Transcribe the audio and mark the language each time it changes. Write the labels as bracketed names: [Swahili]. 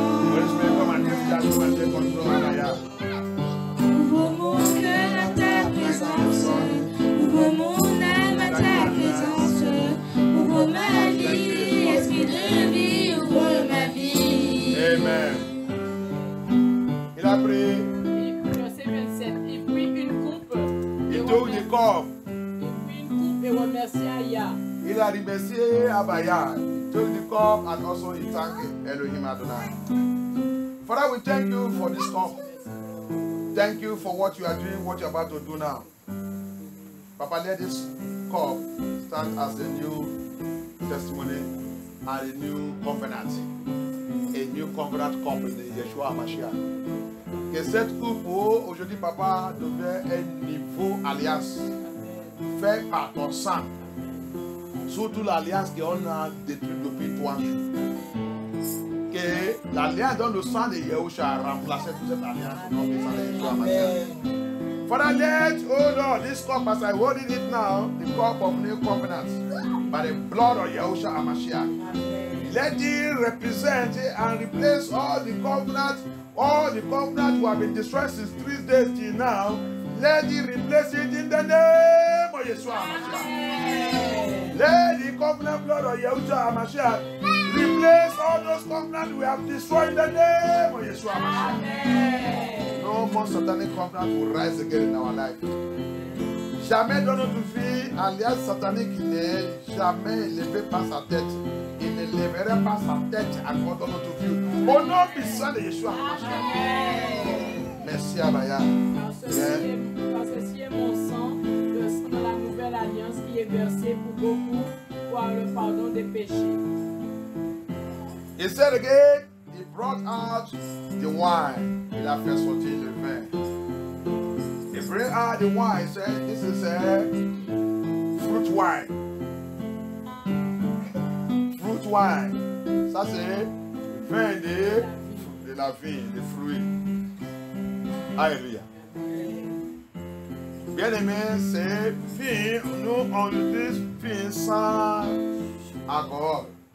[English] Holy Spirit, come and take charge, come and take control, Abaya. [French] Ouvre mon cœur à ta présence. Ouvre mon âme à ta présence. Ouvre ma vie, esprit de vie, ouvre ma vie. Amen. Il a pris, Verset 27. Il prit une coupe. il [English] took the cup. [French] Il prit une coupe et remercia Yah. Il a remercié Abaya. [English] He took the cup and also he thanked Elohim Adonai. Father, we thank you for this cup. Thank you for what you are doing, what you are about to do now. Papa, let this cup stand as a new testimony and a new covenant. A new covenant cup in the Yeshua HaMashiach. [French] Que cette coupe, aujourd'hui, Papa, devienne un niveau alliance fait par ton sang. Surtout l'alliance qu'on a détruite depuis 3 jours. Que l'alliance dans le sang de Yahusha a remplacé toute cette alliance au nom du sang de Yeshua HaMashiach. [English] Father, let, oh Lord, this cup as I hold it now, the cup of new covenant, by the blood of Yahusha HaMashiach. Let it represent and replace all the covenants who have been destroyed since 3 days till now. Let it replace it in the name of Yeshua HaMashiach. Let the covenant blood of Yahusha HaMashiach replace all those covenants we have destroyed in the name of Yeshua HaMashiach. No more satanic covenant will rise again in our life. [French] Jamais dans notre vie, alliance satanique n'est jamais élevé par sa tête. Il ne lèverait pas sa tête encore dans notre vie. Au nom puissant de Yeshua HaMashiach. Merci Abaya. Car ceci est mon sang, le sang de la nouvelle alliance qui est versé pour beaucoup pour le pardon des péchés. [English] He said again, he brought out the wine. [French] Il a fait sortir le vin. [English] He brought out the wine. He said, this is a fruit wine. Fruit wine. [French] Ça c'est vin de la vie, des fruits. Alléluia. Bien aimé, c'est vin. Nous on utilise vin sans alcool.